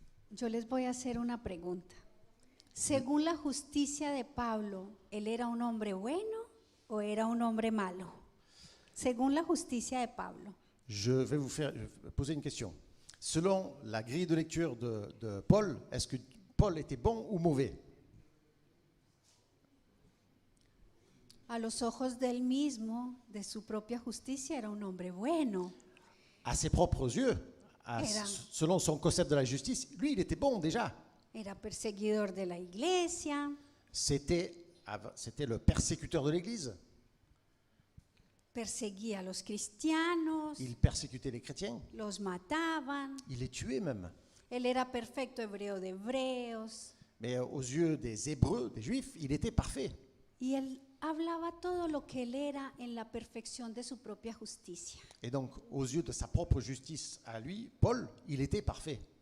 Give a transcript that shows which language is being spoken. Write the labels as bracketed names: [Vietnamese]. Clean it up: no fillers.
[Spanish] Yo les voy a hacer una pregunta. Según la justicia de Pablo, ¿él era un hombre bueno o era un hombre malo? Según la justicia de Pablo. [French] Je vais vous poser une question. Selon la grille de lecture de Paul, est-ce que Paul était bon ou mauvais? [Spanish] A los ojos del mismo, de su propia justicia, era un hombre bueno. [French] À ses propres yeux, selon son concept de la justice, lui, il était bon déjà. [Spanish] Era perseguidor de la iglesia. [French] C'était le persécuteur de l'Église. [Spanish] Perseguía a los cristianos. [French] Il persécutait les chrétiens. [Spanish] Los mataban. [French] Il les tuait même. [Spanish] Él era perfecto hebreo de hebreos. [French] Mais aux yeux des Hébreux, des Juifs, il était parfait. [Spanish] Y él hablaba todo lo que él era en la perfección de su propia justicia. [French] Et donc, aux yeux de sa propre justice à lui, Paul, il était parfait.